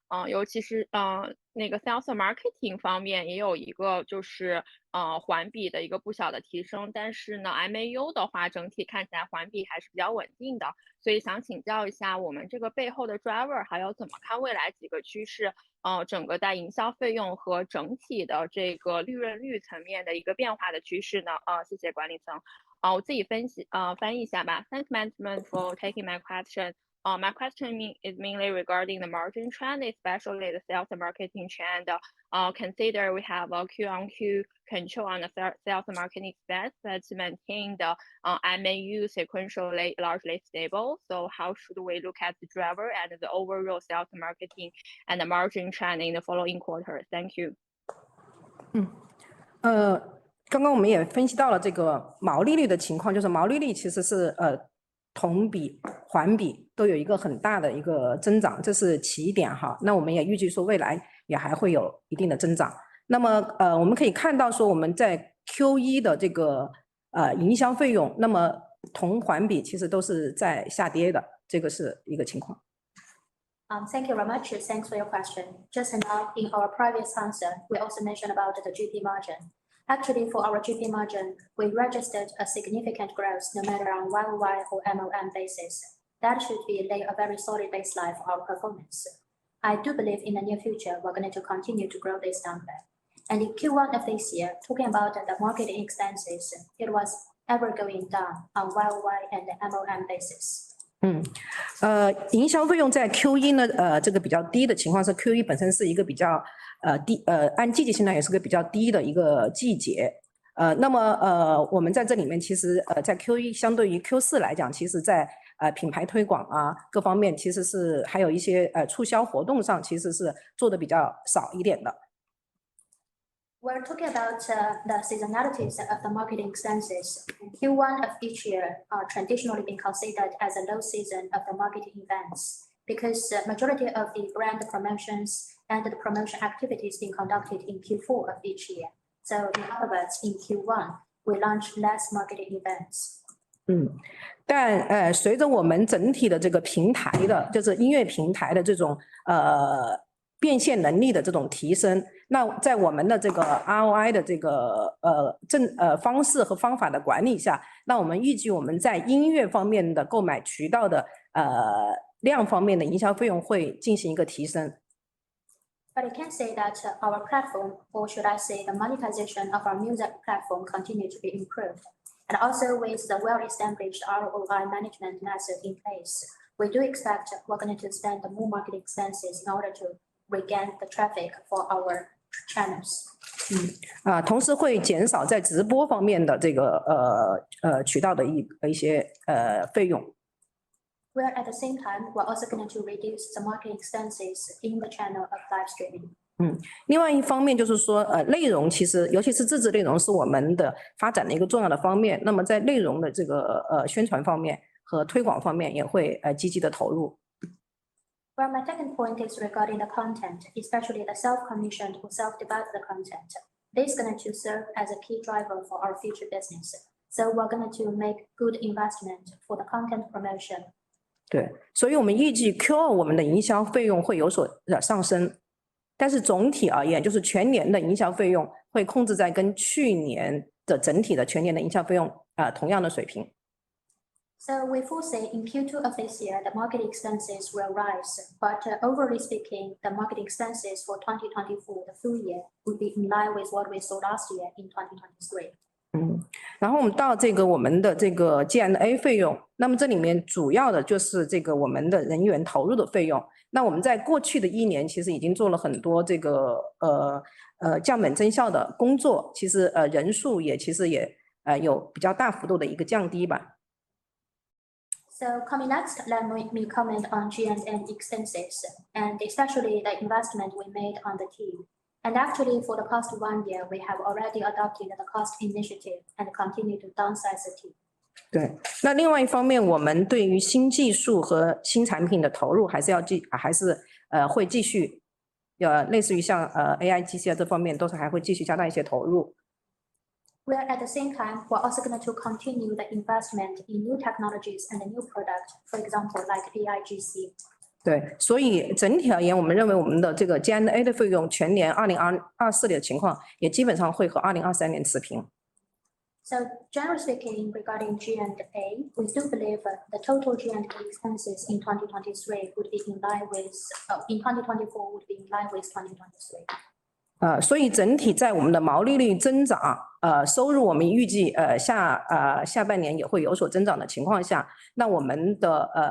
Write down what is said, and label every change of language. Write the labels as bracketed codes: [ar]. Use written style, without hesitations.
[zh] 尤其是那个 sales marketing 方面也有一个就是环比的一个不小的提升，但是呢 MAU 的话整体看起来环比还是比较稳定的，所以想请教一下我们这个背后的 driver， 还有怎么看未来几个趋势，整个在营销费用和整体的这个利润率层面的一个变化的趋势呢？谢谢管理层。我自己翻译一下吧。 [en] Thanks management for taking my question. My question is mainly regarding the margin trend, especially the sales and marketing trend. Consider we have a Q-on-Q control on the sales and marketing expense, but maintain the MAU sequentially largely stable. So how should we look at the driver and the overall sales and marketing and the margin trend in the following quarter? Thank you. [zh] 刚刚我们也分析到了这个毛利率的情况，就是毛利率其实是同比、环比都有一个很大的一个增长，这是起点哈。那我们也预计说未来也还会有一定的增长。那么我们可以看到说我们在 Q1 的这个营销费用，那么同环比其实都是在下跌的，这个是一个情况。 [en] Thank you very much. Thanks for your question. Just now in our previous answer, we also mentioned about the GP margin. Actually, for our GP margin, we registered a significant growth no matter on YOY or MOM basis. That should be lay a very solid baseline for our performance. I do believe in the near future, we're going to continue to grow this number. And in Q1 of this year, talking about the marketing expenses, it was ever going down on YOY and MOM basis. [zh] 营销费用在 Q1 呢，这个比较低的情况是 Q1 本身是一个比较低，按季节性来也是个比较低的一个季节。那么我们在这里面其实在 Q1 相对于 Q4 来讲，其实在品牌推广啊各方面其实是还有一些促销活动上其实是做的比较少一点的。 [en] We're talking about the seasonalities of the marketing expenses. Q1 of each year are traditionally being considered as a low season of the marketing events because majority of the brand promotions and the promotion activities being conducted in Q4 of each year. So in other words, in Q1, we launch less marketing events. [zh] 但随着我们整体的这个平台的，就是音乐平台的这种变现能力的这种提升，那在我们的这个 ROI 的这个方式和方法的管理下，那我们预计我们在音乐方面的购买渠道的量方面的营销费用会进行一个提升。 [en] But I can say that our platform, or should I say the monetization of our music platform, continue to be improved. And also with the well-established ROI management method in place, we do expect we're going to spend more marketing expenses in order to regain the traffic for our channels. [zh] 同时会减少在直播方面的这个渠道的一些费用。 [en] Where at the same time, we're also going to reduce the marketing expenses in the channel of live streaming. [zh] 另外一方面就是说，内容其实尤其是自制内容是我们的发展的一个重要的方面。那么在内容的这个宣传方面和推广方面也会积极的投入。 [en] Well, my second point is regarding the content, especially the self-commissioned or self-developed content. This is going to serve as a key driver for our future business. So we're going to make good investment for the content promotion. [zh] 对，所以我们预计 Q2 我们的营销费用会有所上升。但是总体而言，就是全年的营销费用会控制在跟去年的整体的全年的营销费用同样的水平。 [en] So we foresee in Q2 of this year, the marketing expenses will rise, but overall speaking, the marketing expenses for 2024, the full year, would be in line with what we saw last year in 2023. [zh] 然后我们到这个我们的这个 G&A 费用，那么这里面主要的就是这个我们的人员投入的费用。那我们在过去的1年其实已经做了很多这个降本增效的工作，其实人数也其实也有比较大幅度的一个降低吧。 [en] So coming next, let me comment on G&A expenses, and especially the investment we made on the team. And actually, for the past 1 year, we have already adopted the cost initiative and continue to downsize the team. [zh] 对，那另外一方面，我们对于新技术和新产品的投入还是会继续，类似于像AI、GC 这方面，都是还会继续加大一些投入。 [en] Where at the same time, we're also going to continue the investment in new technologies and a new product, for example, like AI-GC. [zh] 对，所以整体而言，我们认为我们的这个 G&A 的费用全年2024年的情况也基本上会和2023年持平。 [en] So generally speaking, regarding G&A, we do believe the total G&A expenses in 2023 would be in line with, in 2024 would be in line with 2023. [zh] 所以整体在我们的毛利率增长，收入我们预计下半年也会有所增长的情况下，那我们的